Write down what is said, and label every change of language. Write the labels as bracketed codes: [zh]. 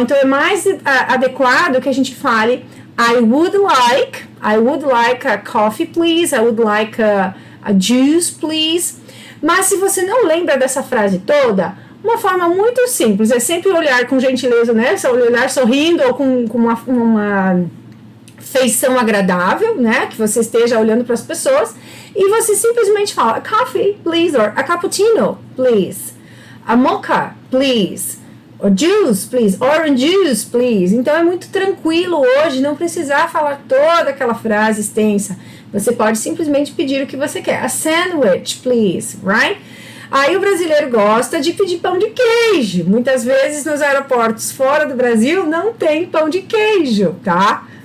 [pt] Então é mais adequado que a gente fale [en] I would like a coffee, please. I would like a juice, please. [pt] Mas se você não lembra dessa frase toda, uma forma muito simples é sempre olhar com gentileza, né? Olhar sorrindo ou com uma feição agradável, né? Que você esteja olhando para as pessoas. E você simplesmente fala, [en] a coffee, please, or a cappuccino, please, a mocha, please, or juice, please, orange juice, please. [pt] Então é muito tranquilo hoje não precisar falar toda aquela frase extensa. Você pode simplesmente pedir o que você quer. [en] A sandwich, please, [pt] right? Aí o brasileiro gosta de pedir pão de queijo. Muitas vezes nos aeroportos fora do Brasil não tem pão de queijo, tá?